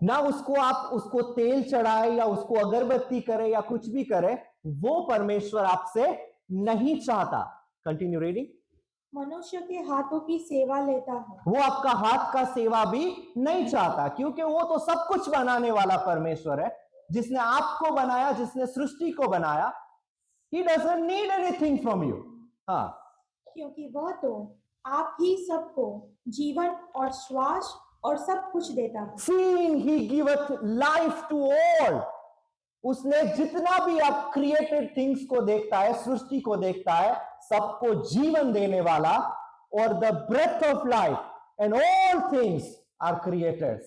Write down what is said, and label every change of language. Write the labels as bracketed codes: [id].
[hi] ना उसको तेल चढ़ाए या उसको अगरबत्ती करे या कुछ भी करे, वो परमेश्वर आपसे नहीं चाहता. [en] Continue reading. [hi] मनुष्य के हाथों की सेवा लेता है. वो आपका हाथ का सेवा भी नहीं चाहता, क्योंकि वो तो सब कुछ बनाने वाला परमेश्वर है, जिसने आपको बनाया, जिसने सृष्टि को बनाया. [en] He doesn't need anything from you. [hi] हाँ, क्योंकि वह तो आप ही सबको जीवन और श्वास और सब कुछ देता है. [en] Seeing he giveth life to all. [hi] उसने जितना भी आप क्रिएटेड थिंग्स को देखता है, सृष्टि को देखता है, सबको जीवन देने वाला, और [en] The breath of life and all things are created.